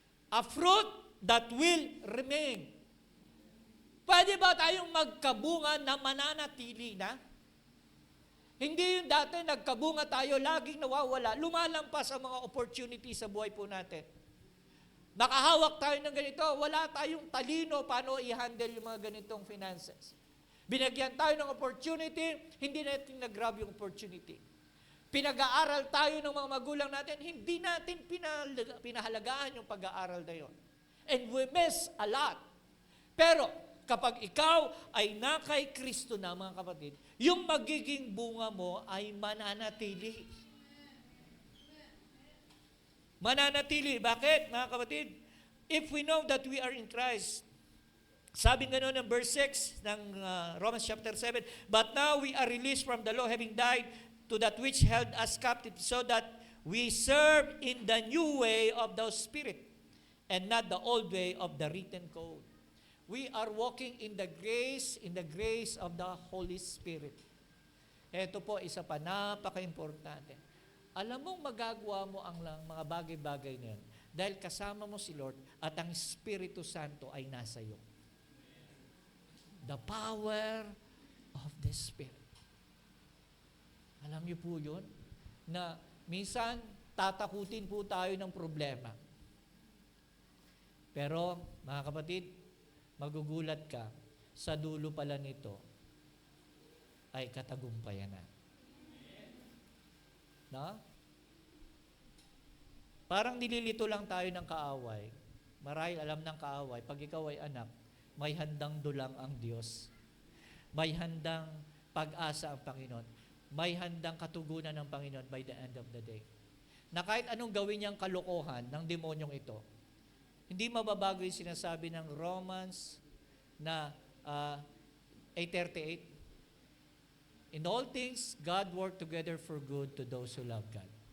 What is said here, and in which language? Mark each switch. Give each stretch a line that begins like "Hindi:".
English: A fruit that will remain.
Filipino: Pwede ba tayong magkabunga na mananatili na? Hindi yung dati nagkabunga tayo, laging nawawala, lumalampas ang mga opportunities sa buhay po natin. Nakahawak tayo ng ganito, wala tayong talino paano i-handle yung mga ganitong finances. Binagyan tayo ng opportunity, hindi natin nag-grab yung opportunity. Pinag-aaral tayo ng mga magulang natin, hindi natin pinahalagaan yung pag-aaral na yun.
English: And we miss a lot.
Filipino: Pero kapag ikaw ay na kay Kristo na, mga kapatid, yung magiging bunga mo ay mananatili. Mananatili. Bakit, mga kapatid?
English: If we know that we are in Christ,
Filipino: sabi nga noon ng
English: verse 6 ng Romans chapter 7, but now we are released from the law, having died to that which held us captive, so that we serve in the new way of the Spirit, and not the old way of the written code. We are walking in the grace of the Holy Spirit.
Filipino: Ito po, isa pa, napaka-importante. Alam mong magagawa mo ang mga bagay-bagay na yan dahil kasama mo si Lord at ang Espiritu Santo ay nasa iyo.
English: The power of the Spirit.
Filipino: Alam niyo po yun? Na minsan, tatakutin po tayo ng problema. Pero, mga kapatid, magugulat ka, sa dulo pala nito ay katagumpayan na. No? Parang nililito lang tayo ng kaaway. Marahil alam ng kaaway, pag ikaw ay anak, may handang dulang ang Diyos. May handang pag-asa ang Panginoon. May handang katugunan ng Panginoon
English: by the end of the day.
Filipino: Na kahit anong gawin niyang kalokohan ng demonyong ito, hindi mababago yung sinasabi ng Romans na 8:38.
English: In all things, God work together for good to those who love God.